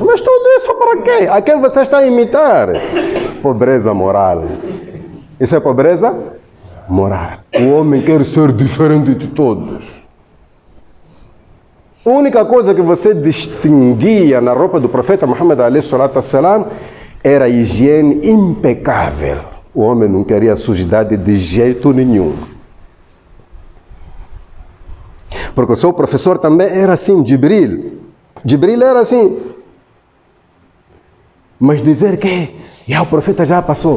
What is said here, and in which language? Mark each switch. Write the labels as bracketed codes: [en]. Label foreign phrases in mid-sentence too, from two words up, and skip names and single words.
[pt] Mas tudo isso para quê? A quem você está a imitar? Pobreza moral. Isso é pobreza moral. O homem quer ser diferente de todos. A única coisa que você distinguia na roupa do profeta Muhammad [ar] عليه الصلاة والسلام [pt] era a higiene impecável. O homem não queria sujidade de jeito nenhum. Porque o seu professor também era assim, Jibril. Jibril era assim. Mas dizer que o profeta já passou.